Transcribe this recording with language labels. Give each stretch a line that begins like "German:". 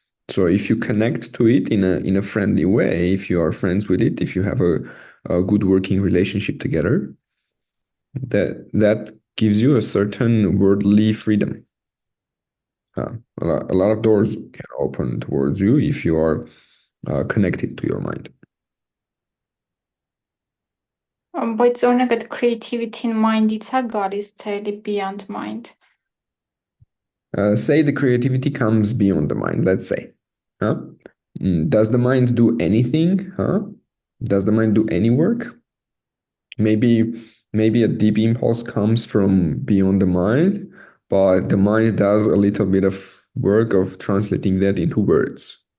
English: So if you connect to it in a friendly way, if you are friends with it, if you have a good working relationship together, that gives you a certain worldly freedom. A lot of doors can open towards you if you are connected to your mind.
Armenian: Բայց օրինակ այդ creativity-ն mind-ից է գալիս, թե էլի
English: beyond mind։ Say the creativity comes beyond the mind, let's say. Does the mind do anything? Does the mind do any work? Maybe a deep impulse comes from beyond the mind, but the mind does a little bit of work of translating that into words.